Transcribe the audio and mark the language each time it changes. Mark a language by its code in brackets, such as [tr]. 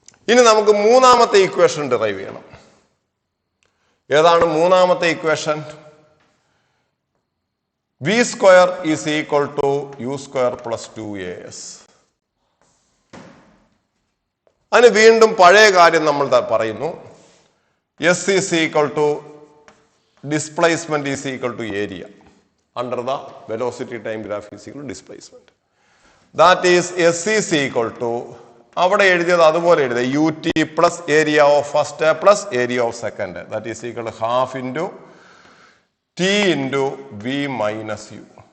[ml] ഇനി നമുക്ക് മൂന്നാമത്തെ ഇക്വേഷൻ ഡിറൈവ് ചെയ്യണം. ഏതാണ് മൂന്നാമത്തെ equation? [en] V square is equal to u square plus 2as. [ml] അതിന് വീണ്ടും പഴയ കാര്യം നമ്മൾ പറയുന്നു. [en] s is equal to displacement is equal to area under the velocity time graph is equal to displacement. That is s is equal to [ml] അവിടെ എഴുതിയത് അതുപോലെ എഴുതുക [en] ut plus area of first plus area of second. That is equal to half into t into v minus u.